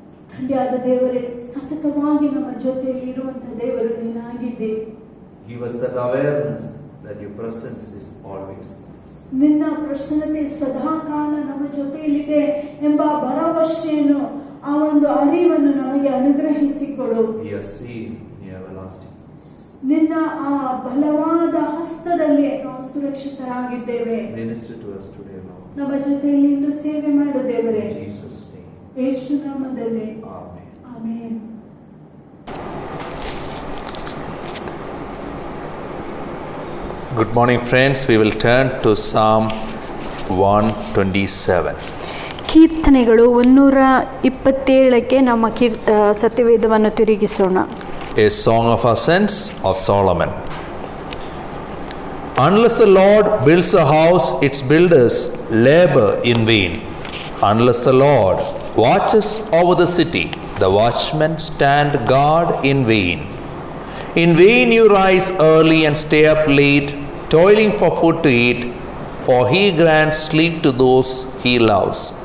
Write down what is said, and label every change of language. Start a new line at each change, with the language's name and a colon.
Kannada: ತಂದೆಯಾದ ದೇವರೇ, ಸತತವಾಗಿ ನಮ್ಮ ಜೊತೆಯಲ್ಲಿ ಇರುವಂತಹ ದೇವರು ನೀನಾಗಿದ್ದೆ.
English: Give us that awareness that your presence is always with us.
Kannada: ನಿನ್ನ ಪ್ರಸನ್ನತೆ ಸದಾಕಾಲ ನಮ್ಮ ಜೊತೆಯಲ್ಲಿದೆ ಎಂಬ ಭರವಸೆಯನ್ನು, ಆ ಒಂದು ಅರಿವನ್ನು ನಮಗೆ ಅನುಗ್ರಹಿಸಿಕೊಡು.
English: We are safe in your everlasting peace.
Kannada: ನಿನ್ನ ಆ ಬಲವಾದ ಹಸ್ತದಲ್ಲಿ ನಾವು ಸುರಕ್ಷಿತರಾಗಿದ್ದೇವೆ.
English: Minister to us today, Lord.
Kannada: ನಮ್ಮ ಜೊತೆಯಲ್ಲಿ ಇಂದು ಸೇವೆ ಮಾಡು ದೇವರೇ.
English: In Jesus' name.
Kannada: ಯೇಸು ನಾಮದಲ್ಲಿ
English: Amen.
Kannada: Amen.
English: Good morning, friends. We will turn to Psalm 127.
Kannada: ಕೀರ್ತನೆಗಳು 127ಕ್ಕೆ ನಮ್ಮ ಸತ್ಯವೇದವನ್ನು ತಿರುಗಿಸೋಣ.
English: A song of ascents of Solomon. Unless the Lord builds a house, its builders labor in vain. Unless the Lord watches over the city, the watchmen stand guard in vain. In vain you rise early and stay up late, toiling for food to eat, for he grants sleep to those he loves.